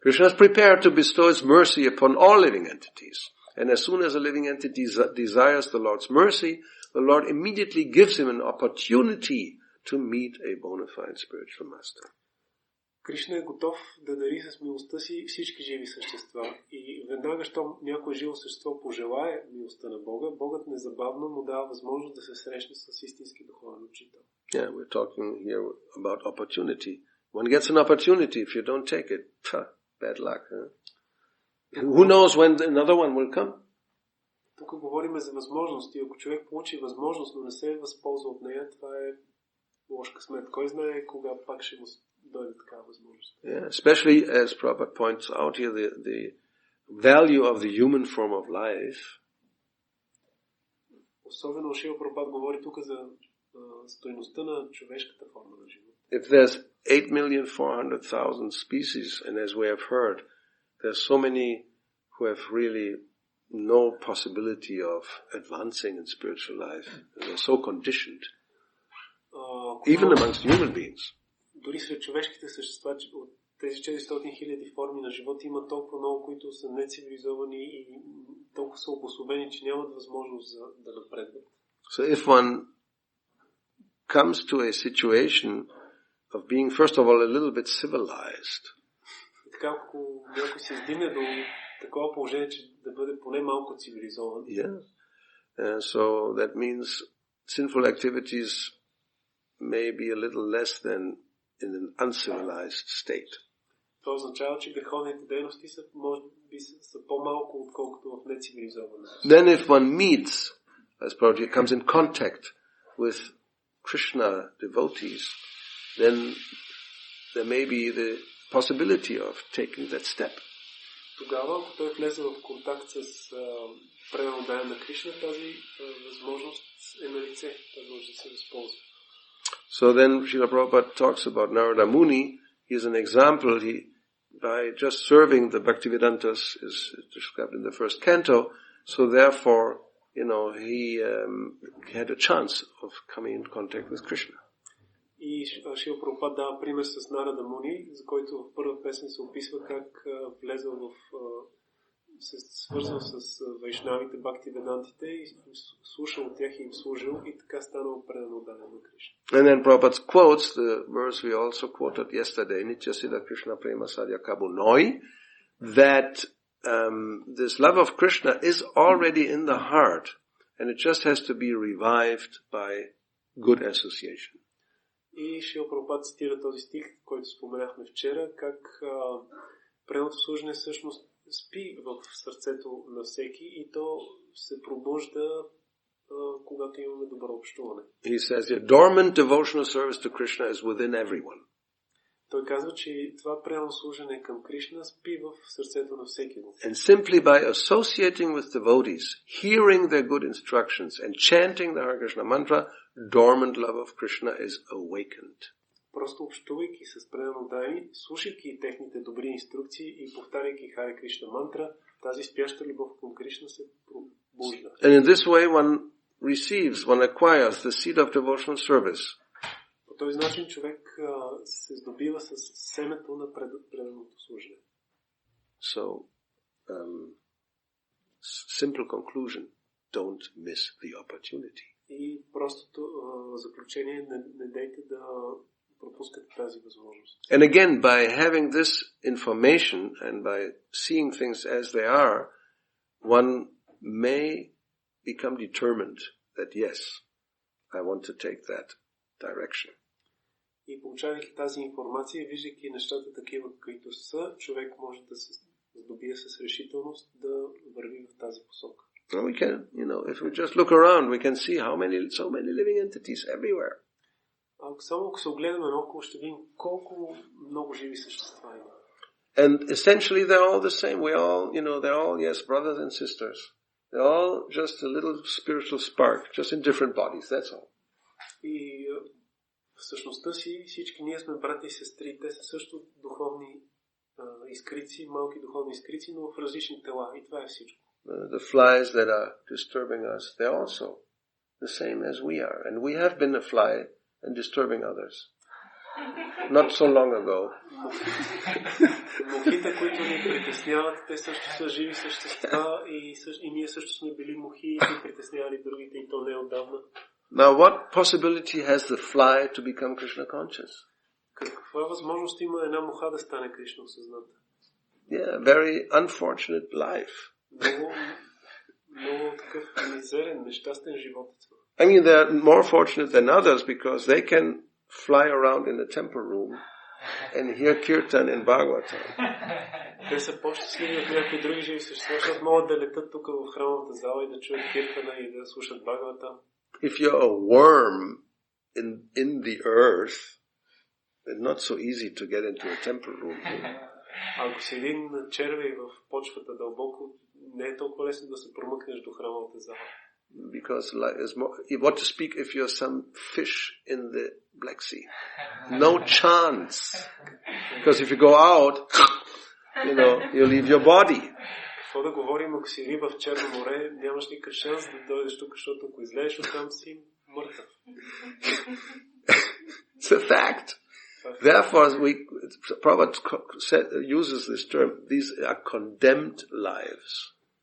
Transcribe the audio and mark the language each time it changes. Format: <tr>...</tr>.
<en>Krishna is prepared to bestow his mercy upon all living entities. And as soon as a living entity desires the Lord's mercy, the Lord immediately gives him an opportunity to meet a bona fide spiritual master.</en> <bg>Кришна е готов да дари с милостта си всички живи същества и веднага, щом някое живо същество пожелае милостта на Бога, Богът незабавно му дава възможност да се срещне с истински духовен учител.</bg> <en>Yeah, we're talking here about opportunity. One gets an opportunity. If you don't take it, bad luck. Huh? Who knows when another one will come?</en> <bg>Тук говорим за възможности. Ако човек получи възможност, но не се възползва от нея, това е лош късмет. Кой знае кога пак ще му дойде такава възможност.</bg> <en>Yeah, especially as Prabhupada points out here, the value of the human form of life.</en> <bg>Особено Шрила Прабхупад говори тук за стойността на човешката форма на живота.</bg> <en>If there's 8,400,000 species, and as we have heard, there's so many who have really no possibility of advancing in spiritual life. They're so conditioned. Even amongst human beings.</en> <bg>Дори сред човешките същества, от тези 400 хиляди форми на живота има толкова много, които са нецивилизовани и толкова са обособени, че нямат възможност да напредват.</bg> <en>So if one comes to a situation of being, first of all, a little bit civilized,</en> <bg>така, ако някой се издигне до такова положение, че да бъде поне малко цивилизован.</bg> <en>yeah, so that means sinful activities may be a little less than in an uncivilized state.</en> <bg>Това означава, че греховните дейности са, може би, са по-малко, отколкото в нецивилизована.</bg> <en>Then if one meets, as Prabhupada comes in contact with Krishna devotees, then there may be the possibility of taking that step.</en> <bg>Тогава, ако той влезе в контакт с преданно дая на Кришна, тази възможност е на лице. Той може да се възползва.</bg> <en>So then Srila Prabhupada talks about Narada Muni. He is an example. By just serving the Bhaktivedantas is described in the first canto. So therefore, he had a chance of coming in contact with Krishna.</en> <bg>И Шрила Прабхупад дава пример с Нарада Муни, за който в първа песен се описва как влезъл се свързал с вайшнавите, бхактиведантите и слушал от тях и им служил и така станал предан отдаден на Кришна.</bg> <en>And then Prabhupada quotes the verse we also quoted yesterday,</en> <sa>Nityasila Krishna Prema Sadhya Kabunoi,</sa> <en>that this love of Krishna is already in the heart and it just has to be revived by good association.</en> <bg>И Шрила Прабхупад цитира този стих, който споменахме вчера, как преданото служене всъщност спи в сърцето на всеки и то се пробужда, когато имаме добро общуване.</bg> <en>He says here, dormant devotional service to Krishna is within everyone.</en> <bg>Той казва, че това предано служене към Кришна спи в сърцето на всеки го.</bg> <en>And simply by associating with devotees, hearing their good instructions and chanting the Hare Krishna mantra, dormant love of Krishna is awakened.</en> <bg>Просто общувайки с предано дайни, слушайки техните добри инструкции и повтаряйки Харе Кришна мантра, тази спяща любов към Кришна се пробужда.</bg> <en>And in this way one acquires the seed of devotional service.</en> <bg>По този начин човек се здобива с семето на преданото служене.</bg> <en>So, simple conclusion, don't miss the opportunity.</en> <bg>И простото заключение, не дейте да пропускате тази възможност.</bg> <en>And again, by having this information and by seeing things as they are, one may become determined that yes, I want to take that direction.</en> <bg>И получавайки тази информация, виждайки нещата такива, каквито са, човек може да се здобие с решителност да върви в тази посока.</bg> <en>We can, if we just look around, we can see so many living entities everywhere.</en> <bg>Само ако се огледаме наоколо, ще видим колко много живи същества има.</bg> <en>And essentially they're all the same. They're all, yes, brothers and sisters. They're all just a little spiritual spark, just in different bodies, that's all.</en> <bg>И в същността си всички ние сме брати и сестри. Те са също духовни искрици, малки духовни искрици, но в различни тела. И това е всичко.</bg> <en>The flies that are disturbing us, they're also the same as we are. And we have been a fly and disturbing others. Not so long ago.</en> <bg>Мухите, които ни притесняват, те също са живи същества и ние също сме били мухи и ни притеснявали другите и то не отдавна.</bg> <en>Now, what possibility has the fly to become Krishna conscious?</en> <bg>Каква възможност има една муха да стане Кришна осъзната?</bg> <en>Yeah, very unfortunate life.</en> <bg>Много такъв мизерен, нещастен живот.</bg> <en>I mean, they're more fortunate than others because they can fly around in the temple room and hear kirtan in Bhagavatam.</en> <bg>Те са по-щастливи от някои други живи същества, защото могат да летат тук в храмовата зала и да чуят киртана и да слушат Бхагавата.</bg> <en>If you're a worm in the earth, it's not so easy to get into a temple room.</en> <bg>Ако си един червей в почвата дълбоко, не е толкова лесно да се промъкнеш до храмовата зала.</bg> <en>Because what to speak if you're some fish in the Black Sea? No chance. Because if you go out, you leave your body.</en> <bg>Какво да говорим, ако си риба в Черно море, нямаш никакъв шанс да дойдеш тук, защото ако излезеш оттам си мъртъв.</bg> <en>It's a fact. Therefore, Prabhupada uses this term. These are condemned lives.</en>